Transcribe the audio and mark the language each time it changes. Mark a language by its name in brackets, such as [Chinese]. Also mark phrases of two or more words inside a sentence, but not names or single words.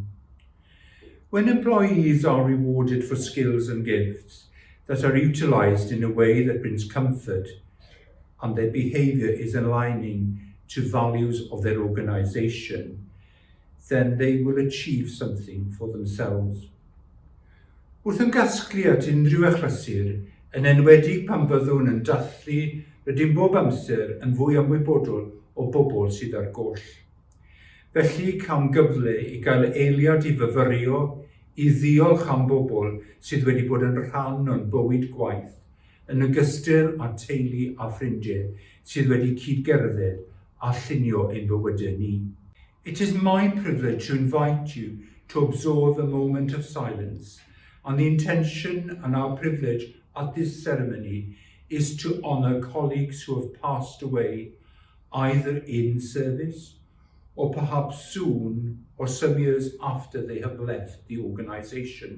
[English] When employees are rewarded for skills and gifts that are utilised in a way that brings comfort and their behaviour is aligning to values of their organisation, then they will achieve something for themselves. [Welsh] Wrth yn gasglu at unrhyw achlysur, yn enwedig pan byddwn yn dathlu, rydym bob amser yn fwy ymwybodol o bobl sydd ar goll. Felly cam gyfle i gael eiliad i fyfyrio, i ddiolch am bobl sydd wedi bod yn rhan o'n bywyd gwaith, yn ogystal â teulu a ffrindiau sydd wedi cydgerdded a llunio ein bywydau ni. [English] It is my privilege to invite you to observe a moment of silence, and the intention and our privilege at this ceremony is to honour colleagues who have passed away, either in service or perhaps soon or some years after they have left the organisation.